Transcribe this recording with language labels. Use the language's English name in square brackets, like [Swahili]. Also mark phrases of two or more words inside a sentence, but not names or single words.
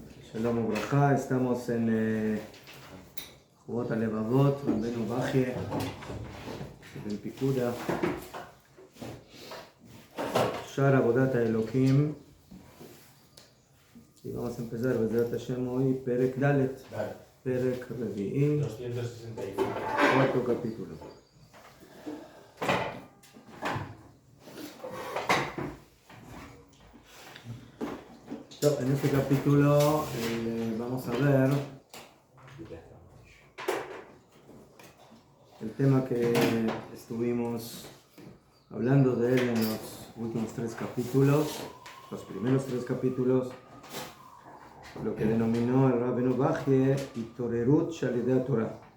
[Hebrew] שלום וברכה, [Spanish] estamos en Jubot Alevavot, Rabbeinu Bachye, del Pikuda, Shar Avodat HaElokim, y vamos a empezar, [Hebrew] בעזרת השם, hoy, פרק דלת, פרק רביעי, 265. [Spanish] cuarto capítulo. En este capítulo vamos a ver el tema que estuvimos hablando de él en los últimos tres capítulos, los primeros tres capítulos, lo que denominó el Rabbeinu Bachye [Hebrew] התעוררות על ידי תורה.